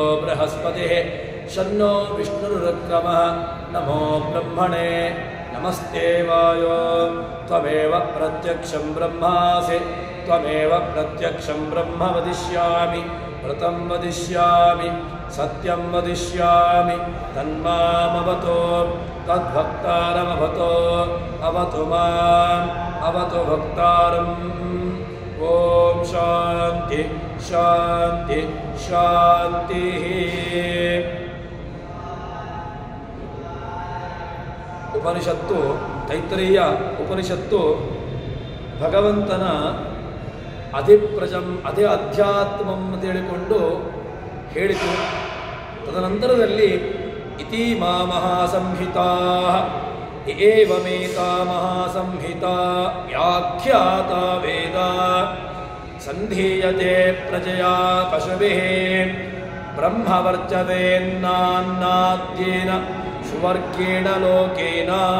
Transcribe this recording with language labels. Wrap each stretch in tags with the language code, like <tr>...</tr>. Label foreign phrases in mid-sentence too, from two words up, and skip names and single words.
<sa>बृहस्पतिः शन्नो विष्णुरुक्रमः नमो ब्रह्मणे नमस्ते वायो त्वमेव प्रत्यक्षं ब्रह्मासि त्वमेव प्रत्यक्षं ब्रह्म वदिष्यामि व्रतं वदिष्यामि सत्यं वदिष्यामि तन्मामवतो तद्भक्तारमवतो अवतु माम् अवतु भक्तारम्। ॐ शान्ति शान्ति शान्तिः।</sa> <kn>ಉಪನಿಷತ್ತು ತೈತ್ರೇಯ ಉಪನಿಷತ್ತು ಭಗವಂತನ ಅಧಿ ಅಧ್ಯಾತ್ಮಂ ಅಂತ ಹೇಳಿಕೊಂಡು ಹೇಳಿತು.</kn> <sa>ತದನಂತರದಲ್ಲಿ ಇತಿ ಮಾ ಮಹಾಸಂಹಿತಾ ಏವಮೇತಾ ಮಹಾಸಂಹಿತಾ ವ್ಯಾಖ್ಯಾತ ವೇದ ಸಂಧೀಯತೆ ಪ್ರಜಯಾ ಪಶುಭಿಃ ಬ್ರಹ್ಮವರ್ಚವೇನ್ನಾದ್ಯೇನ ಸುವರ್ಗೇಣ ಲೋಕೇನ.</sa>